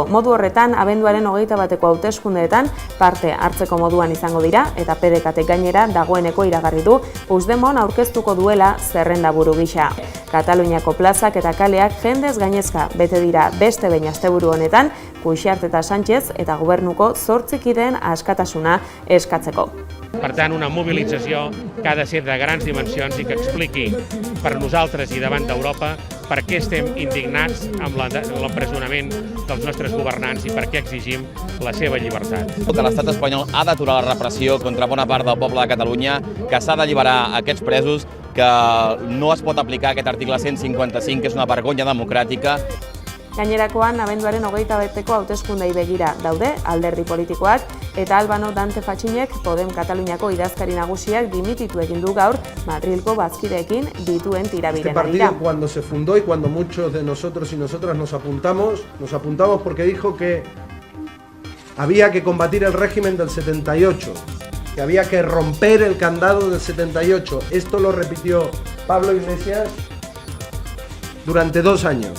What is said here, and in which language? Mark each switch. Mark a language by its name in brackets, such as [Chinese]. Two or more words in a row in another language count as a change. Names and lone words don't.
[Basque] Modu horretan, abenduaren 21 hauteskundeetan parte hartzeko moduan izango dira eta PDK gainera dagoeneko iragarri du Puigdemont aurkeztuko duela zerrendaburu gisa. Kataluniako plazak eta kaleak jendez gainezka bete dira beste behin asteburu honetan, Cuixart eta Sánchez eta gobernuko 8 kideen askatasuna eskatzeko. [Catalan] Per tant, una mobilització que ha de ser de grans dimensions i que expliqui per nosaltres i davant d'Europa per què estem indignats amb l'empresonament dels nostres governants i per què exigim la seva llibertat. Que l'estat espanyol ha d'aturar la repressió contra bona part del poble de Catalunya, que s'ha d'alliberar aquests presos, que no es pot aplicar aquest article 155, que és una vergonya democràtica. [Basque] Gainerakoan, abenduaren 21ko hauteskundei begira daude alderdi politikoak eta Albano Dante Fatxinek Podem Kataluniako idazkari nagusiak dimititu egin du gaur Madrilgo bazkideekin dituen tirabiren arira. [Spanish] Este partido cuando se fundó y cuando muchos de nosotros y nosotras nos apuntamos porque dijo que había que combatir el régimen del 78, que había que romper el candado del 78. Esto lo repitió Pablo Iglesias durante 2 años.